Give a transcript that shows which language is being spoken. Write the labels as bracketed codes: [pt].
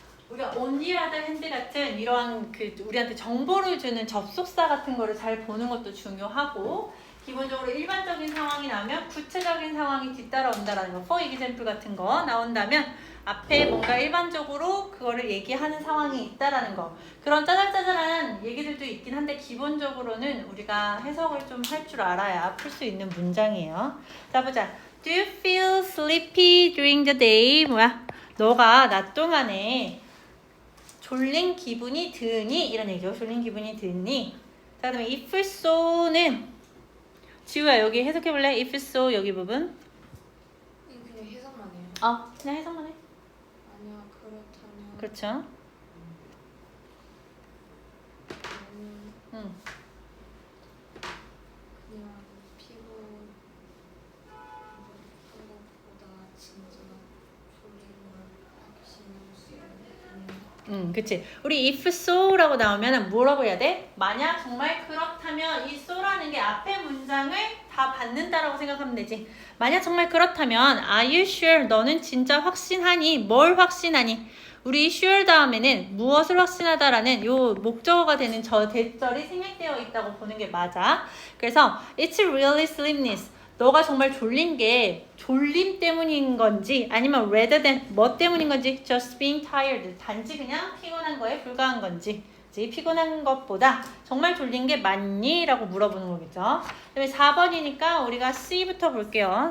[ko] 우리가 온리라드 핸드 같은 이러한 우리한테 정보를 주는 접속사 같은 거를 잘 보는 것도 중요하고, 기본적으로 일반적인 상황이 나오면 구체적인 상황이 뒤따라온다라는 거, [en] for example [ko] 같은 거 나온다면 앞에 뭔가 일반적으로 그거를 얘기하는 상황이 있다라는 거, 그런 짜잘짜잘한 얘기들도 있긴 한데 기본적으로는 우리가 해석을 좀 할 줄 알아야 풀 수 있는 문장이에요. 자, 보자. [en] Do you feel sleepy during the day? [ko] 뭐야? 너가 낮 동안에 졸린 기분이 드니? 이런 얘기죠. 졸린 기분이 드니? 자, 그다음에 if so는 지우야, 여기 해석해볼래? if so 여기 부분. 그냥 해석만 해요. 그냥 해석만 해. 아니야, 그렇다면. 그렇죠. 그냥 피곤한 것보다 진짜 졸린 걸 확신할 수 있는. 그치. 우리 if so라고 나오면 뭐라고 해야 돼? 만약 정말 그렇다면, 이 so라는 게 앞에 문장을 다 받는다라고 생각하면 되지. 만약 정말 그렇다면 [en] are you sure? [ko] 너는 진짜 확신하니? 뭘 확신하니? 우리 sure 다음에는 무엇을 확신하다라는 요 목적어가 되는 저 대절이 생략되어 있다고 보는 게 맞아. 그래서 [en] it's really sleepiness. [ko] 너가 정말 졸린 게 졸림 때문인 건지 아니면 [en] rather than [ko] 뭐 때문인 건지 [en] just being tired. [ko] 단지 그냥 피곤한 거에 불과한 건지. 피곤한 것보다 정말 졸린 게 맞니? 라고 물어보는 거겠죠. 그다음에 4번이니까 우리가 C부터 볼게요.